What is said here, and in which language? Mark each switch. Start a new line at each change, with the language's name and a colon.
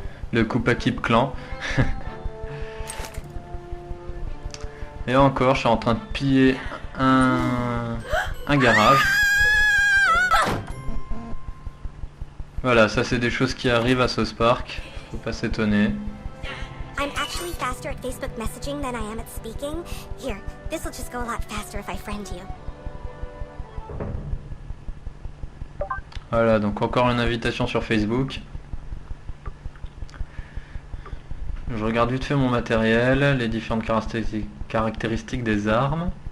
French: Le Koopa-Kip clan. Et encore, je suis en train de piller un garage. Voilà, ça c'est des choses qui arrivent à South Park. Faut pas s'étonner.
English: I'm actually faster at Facebook messaging than I am at speaking. Here, this will just go a lot faster if I friend you.
French: Voilà, donc encore une invitation sur Facebook. Je regarde vite fait mon matériel, les différentes caractéristiques des armes.